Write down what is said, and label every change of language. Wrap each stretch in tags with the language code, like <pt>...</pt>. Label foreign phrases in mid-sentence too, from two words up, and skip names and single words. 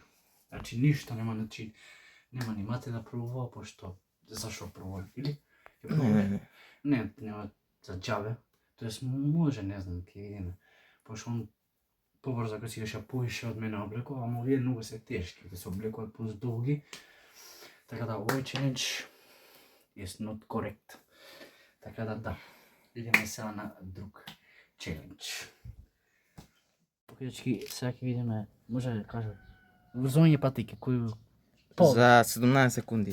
<mk>Значи ништо нема, значи нема ни мате да пробува, пошто зашо пробува, или? Не, нема за џабе. Тоест може, не знам, ќе видиме. Пошто он побрзо кога си иша поише од мене облекува, ама овие многу се тешки, да се облекуваат плюс долги. Така да овој челендж</mk> <en>is not correct.</en> <mk>Така да. Идеме сега на друг челендж. Покажи, сега ќе видиме, може да кажа, врзување патики, кој... За 17 секунди.</mk>